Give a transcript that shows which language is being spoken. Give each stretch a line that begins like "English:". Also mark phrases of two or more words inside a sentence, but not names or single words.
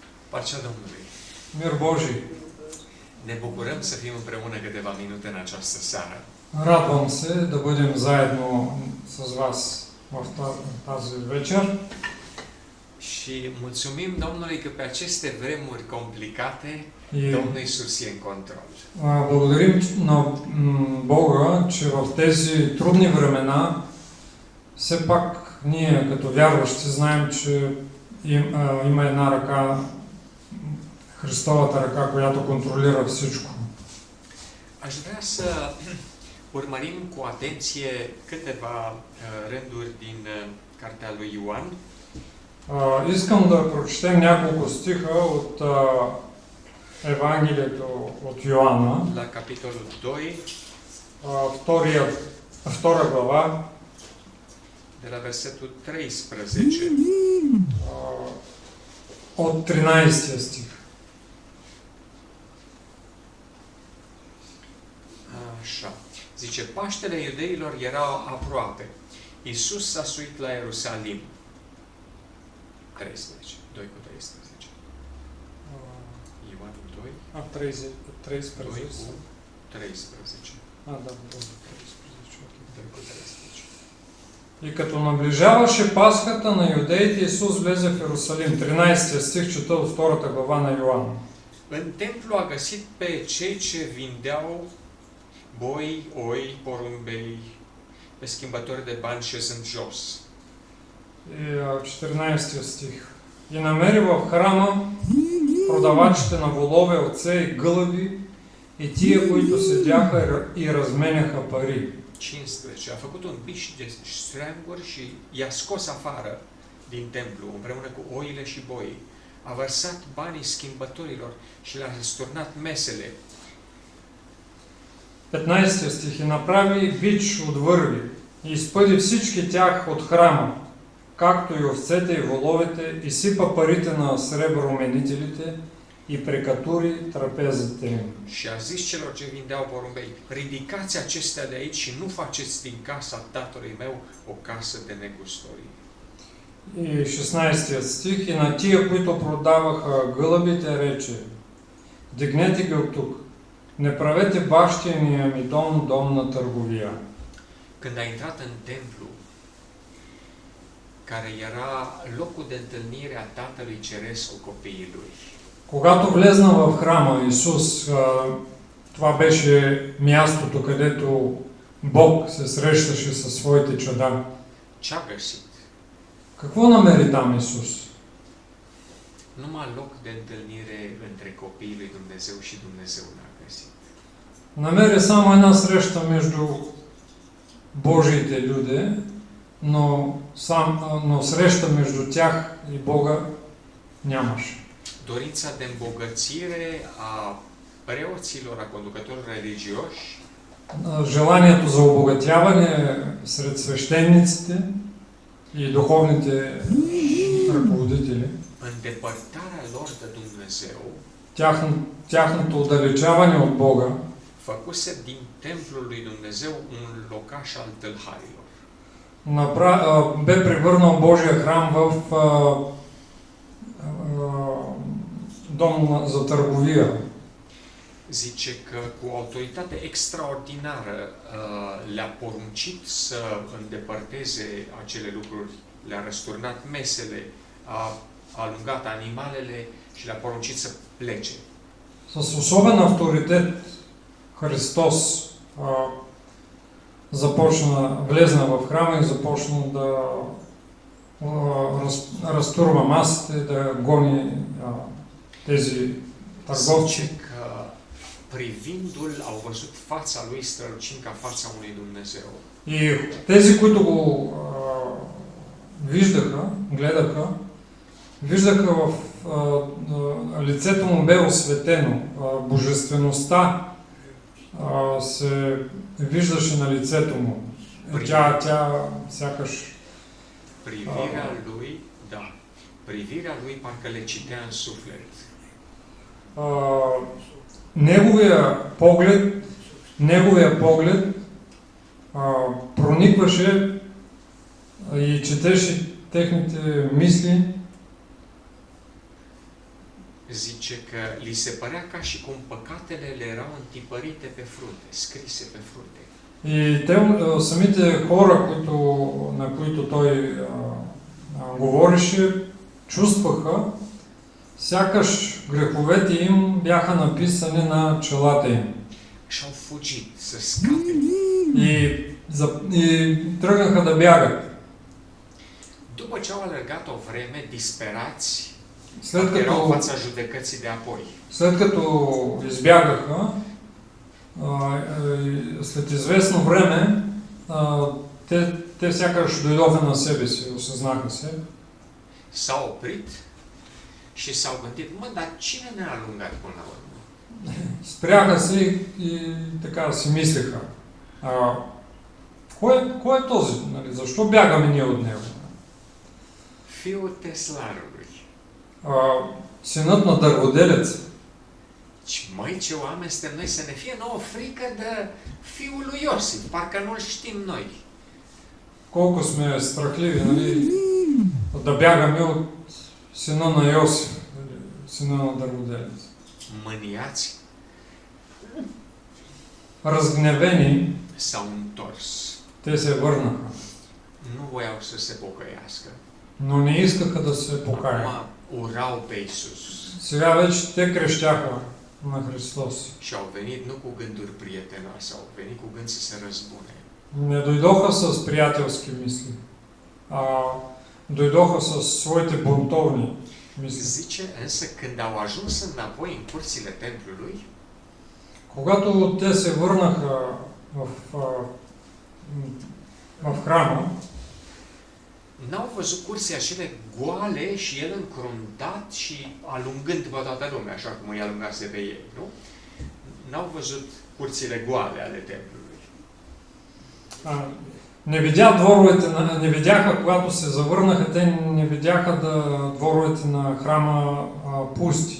Romanian: Pacea Domnului.
Bulgarian: Мир Божий.
Romanian: Ne bucurăm să fim împreună câteva minute în această seară.
Bulgarian: Радвам се да бъдем заедно с вас в тази вечер.
Romanian: Și mulțumim Domnului că pe aceste vremuri complicate,
Bulgarian: И
Romanian: Domnul Iisus e în control.
Bulgarian: благодарим на Бога, че в тези трудни времена все пак ние като вярващи знаем, че има една ръка, Христовата ръка, която контролира всичко.
Romanian: Aș vrea să urmărim cu atenție câteva rânduri din cartea lui Ioan.
Bulgarian: Искам да прочетем няколко стиха от Евангелието от Йоанна,
Romanian: La capitolul 2,
Bulgarian: втора глава,
Romanian: de la versetul 13.
Bulgarian: от 13 стих.
Romanian: Așa. Zice, Paștele iudeilor era aproape. Iisus s-a suit la Ierusalim. 13. 2 cu 13. Ioan 2. 13. 2 cu 13.
Bulgarian: Да, 13.
Romanian: 2 cu 13.
Bulgarian: И като наближаваше Пасхата на юдеите, Исус влезе в Иерусалим. 13 стих чета от 2 глава на Йоан.
Romanian: În templu a găsit pe cei ce vindeau boi, oi, porumbei, pe schimbători de bani șezând jos.
Bulgarian: И 14 стих. И намери в храма продавачите на волове, овце и гълъби и тия, които седяха и разменяха пари. 15.
Romanian: A făcut un biș de ștreanguri și i-a scos afară din templu, împreună cu oile și boii. A vărsat banii schimbătorilor și le-a răsturnat mesele.
Bulgarian: 15 стих. И направи бич от върви и изпъди всички тях от храма, както и овцете и воловете, и сипа парите на среброменителите и прекатури трапезите им.
Romanian: Și a zis celor ce vindeau porumbei, ridicați acestea de aici și nu faceți din casa tatălui meu o casă de negustorii.
Bulgarian: И 16 стих. И на тия, които продаваха гълъбите, рече: дигнете ги от тук, не правете бащиния ми дом, дом на търговия.
Romanian: Când a intrat în templu, care era locul de întâlnire a Tatălui Ceresc cu copiii lui,
Bulgarian: Когато влезна в храма Исус, това беше мястото, където Бог се срещаше със своите чада.
Romanian: ce a găsit?
Bulgarian: Какво намери там Исус?
Romanian: Numai loc de întâlnire între copiii lui Dumnezeu și Dumnezeu n-a găsit.
Bulgarian: Намери само една среща между Божиите люди, но среща между тях и Бога нямаше.
Romanian: Dorința de îmbogățire a preoților, a conducătorilor religioși,
Bulgarian: Желанието за обогатяване сред свещениците и духовните ръководители,
Romanian: îndepărtarea lor de Dumnezeu,
Bulgarian: тяхното отдалечаване от Бога,
Romanian: făcuse din templul lui Dumnezeu un locaș al tâlharilor.
Bulgarian: бе превърнал Божия храм в дом за търговия.
Romanian: Zice că cu autoritate extraordinară le-a poruncit să îndepărteze acele lucruri, le-a răsturnat mesele, a alungat animalele și le-a poruncit să plece.
Bulgarian: С особен авторитет Христос влезна в храма и започна да разтурва масите, да гони тези търговци.
Romanian: Zice că privindu-l au văzut fața lui strălucind ca fața unui Dumnezeu.
Bulgarian: И тези, които го гледаха лицето му бе осветено, божествеността се виждаше на лицето му. Тя сякаш...
Romanian: Privirea lui parcă le citea în suflet.
Bulgarian: Неговия поглед проникваше и четеше техните мисли.
Romanian: zice că li se părea ca și cum păcatele le erau întipărite pe frunte, scrise pe frunte.
Bulgarian: И те, самите хора, на които той говореше, чувстваха, сякаш греховете им бяха написани на челата им.
Romanian: Și au fugit să scape.
Bulgarian: И тръгнаха да бягат.
Romanian: După ce au alergat o vreme, disperați,
Bulgarian: След
Romanian: erau în
Bulgarian: като,
Romanian: fața judecății de apoi.
Bulgarian: след като избягаха, след известно време, те сякаш дойдоха на себе си, осъзнаха се.
Romanian: S-au oprit și s-au gândit, mă, dar cine ne-a alungat până la urmă?
Bulgarian: Спряха се и така си мислеха. Кой е този? Нали? Защо бягаме ние от него?
Romanian: Fiul teslarului.
Bulgarian: Синът на дърводелеца.
Romanian: Măi, ce oameni suntem noi să ne fie nouă frică de fiul lui Iosif, parcă nu-l știm noi.
Bulgarian: Колко сме страхливи, нали? Да бягаме от сина на Йосиф, сина на дърводелеца.
Romanian: Mâniați
Bulgarian: Разгневени,
Romanian: s-au întors.
Bulgarian: те се върнаха,
Romanian: Nu voiau să se pocăiască.
Bulgarian: но не искаха да се покаят.
Romanian: Acum urau pe Iisus
Bulgarian: Сега вече те крещяха на Христос.
Romanian: și au venit nu cu gânduri prietenoase, au venit cu gând să se răzbune.
Bulgarian: Не дойдоха с приятелски мисли, а дойдоха с своите бунтовни мисли.
Romanian: Zice, însă când au ajuns înapoi în curțile templului,
Bulgarian: Когато те се върнаха в храма,
Romanian: n-au văzut curțile acele goale și el încruntat și alungând pe toată lumea, așa cum îi alungase pe ei, nu? N-au văzut curțile goale ale templului.
Bulgarian: не видяха, когато се завърнаха, те не видяха дворовете на храма пусти.